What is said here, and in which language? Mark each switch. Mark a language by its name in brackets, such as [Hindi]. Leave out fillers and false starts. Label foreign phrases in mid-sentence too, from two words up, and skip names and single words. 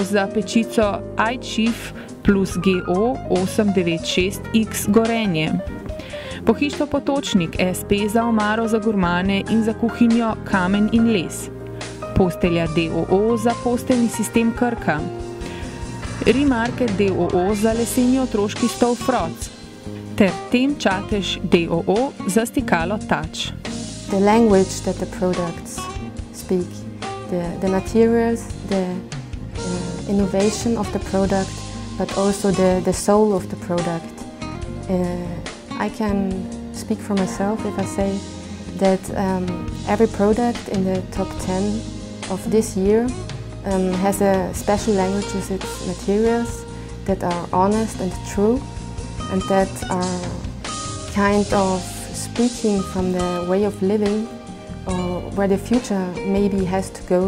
[Slovenian] za pečico iChief plus GO 896X Gorenje, Pohištvo Potočnik SP za omaro za gurmane in za kuhinjo Kamen in les, Postelja d.o.o. za posteljni sistem Krka, Remarket d.o.o. za leseni otroški stol Froc ter Tem Čatež d.o.o. za stikalo Touch. [English] The language that the products speak, the materials, the innovation of the product, but also the soul of the product. I can speak for myself if I say that every product in the top 10 of this year has a special language with its materials that are honest and true and that are kind of speaking from the way of living or where the future maybe has to go.